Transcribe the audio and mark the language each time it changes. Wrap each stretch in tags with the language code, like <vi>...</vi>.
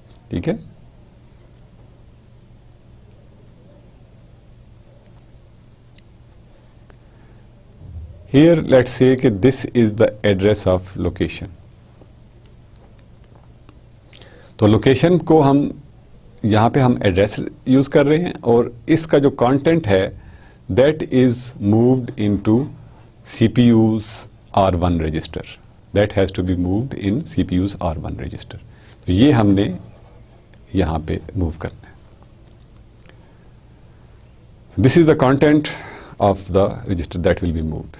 <en>ٹھیک ہے, here let's say کہ this is the address of location.</en> <ur>تو لوکیشن کو ہم یہاں پہ ہم ایڈریس یوز کر رہے ہیں اور اس کا جو کانٹینٹ ہے</ur> <en>That is moved into C P U's R1 register. That has to be moved in C P U's R1 register.</en> <ur>تو یہ ہم نے یہاں پہ موو کرنا ہے.</ur> <en>This is the content of the register that will be moved.</en>